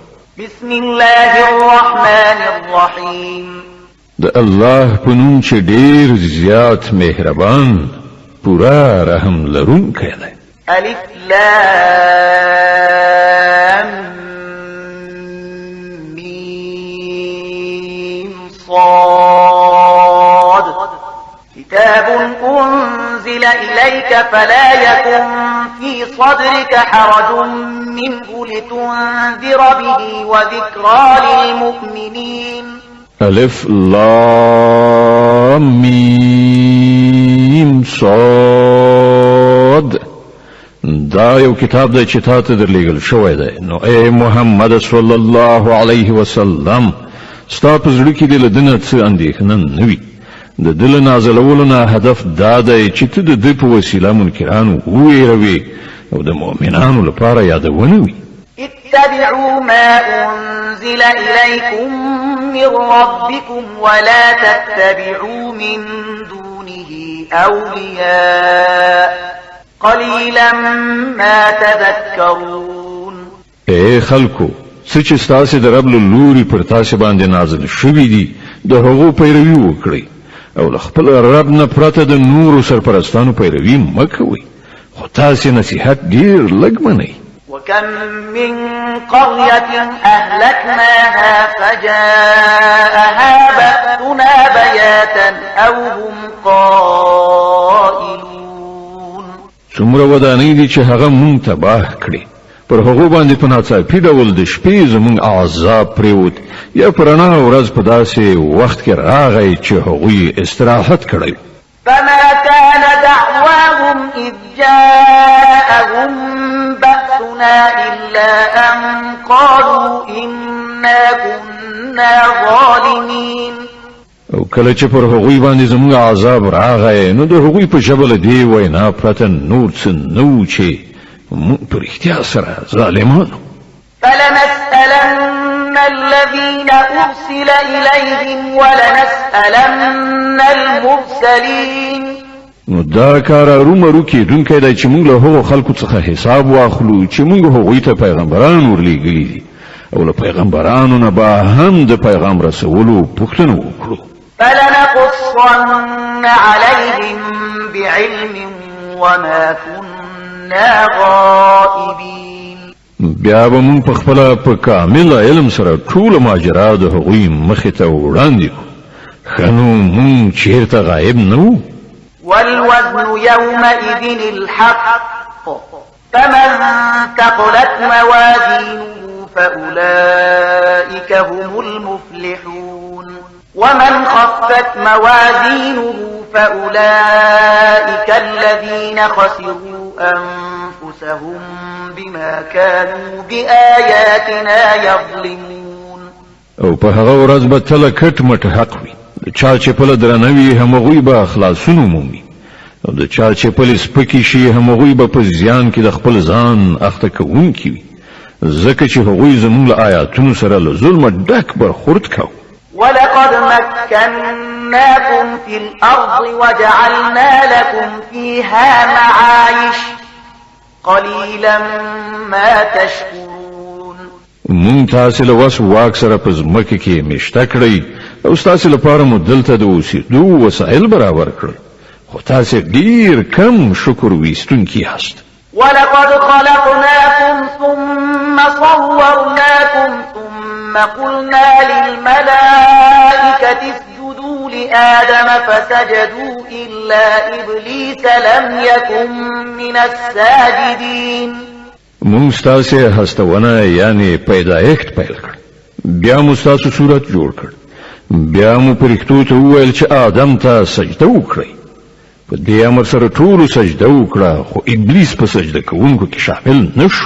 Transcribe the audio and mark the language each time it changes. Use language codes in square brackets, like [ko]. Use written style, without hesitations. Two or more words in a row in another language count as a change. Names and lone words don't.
[ar] بسم الله الرحمن الرحیم [ps] د الله په نوم چې ډیر زیات مهربان پورا رحم لرونکی دی [ar] الف لام میم صاد كتاب أنزل إليك فلا يكن في صدرك حرج منه لتنذر به وذكرى للمؤمنين الف لام میم صاد [ps] دا یو کتاب دی چې تاسو درلېږل شوی دی نو اے محمد [ar] صلی الله علیه وسلم [ps] ستاسو زړه کې د لدنه څه اندېښنه نه وي د دل نازلولو نه هدف دا دی چې ته د دې په وسیله منکرانو وویروي او د مؤمنانو لپاره یادونه وي [ar] اتبعوا ما أنزل إليكم من ربكم ولا تتبعوا من دونه أولياء قليلا ما تذكرون [ps] اے خلکو څه چې ستاسو د رب له لوري پر تاسو باندې نازل شوي دي د هغو پیروي وکړئ او له خپل رب نه پرته د نورو سرپرستانو پیروي مه کوئ خو تاسو نصیحت ډیر لږ منئ [ar] وكم من قرية أهلكناها فجاءها بأسنا بياتا أو هم قائلون [ps] څومره ودانۍ دي چې هغه مونږ تباه کړي پر هغو باندې په ناڅاپي ډول د شپې زمونږ عذاب پریوت یا پر رڼا ورځ په داسې وخت کې راغی چې هغوی استراحت کړی [ar] فما كان دعواهم إذ جاءهم بأسنا إلا أن قالوا إنا كنا ظالمين [ps] او کله چې پر هغوی باندې زموږ عذاب راغی نو د هغوی په ژبه دی وینا پرته نور څه نو چې موږ په رښتیا سره ظالمانو [ar] فلنسألن الذين أرسل إليهم ولنسألن المرسلين [ps] نو دا کار رومرو کېدونکی دی چې موږ له هغو خلکو څخه حساب واخلو چې موږ هغوی ته پیغمبران ورلېږلي دي او له پیغمبرانو نه به هم د پیغام رسولو پوښتنه وکړو [ar] فلنقصن عليهم بعلم وما كنا غائبين [ps] بیا به موږ په خپله په کامل علم سره ټوله ماجرا د هغوی مخې ته وړاندې کړو ښه نو موږ چېرته غایب نه وو [ar] والوزن يومئذ الحق فمن ثقلت موازينه فأولئك هم المفلحون ومن خفت موازينه فأولئك الذين خسروا أنفسهم بما كانوا بآياتنا يظلمون [ps] او په هغه ورځ به تله کټ مټ حق وي د چا چې په درنوي همغوی به خلاصون مومي او د چا چې په سپکی شي همغوی به په زیان کې د خپل ځان اخته کوونکی وي ځکه چې هغوی زموږ له آیاتونو سره له ظلم ډک برخورد کوي [ar] ولقد مكناكم في الأرض وجعلنا لكم فيها معايش قليلا ما تشكرون [ps] مونږ تاسو له وس واک سره په ځمکه کې مشته کړی او تاسو لپاره مو دلته د اوسېدو وسایل برابر کړل خو تاسو ډیر کم شکر ویستونکي یاست [ar] ولقد خلقناكم ثم صورناكم ثم قلنا للملائكة اسجدوا لآدم فسجدوا إلا إبليس لم يكن من الساجدين [ps] مونږ ستاسو هستونه یعنی پیدایښت پیل کړ بیا مو ستاسو صورت جوړ کړ بیا مو پرښتو ته وویل چې آدم ته سجده وکړئ په دې امر سره ټولو سجده وکړه خو ابلیس په سجده کوونکو کې شامل نشو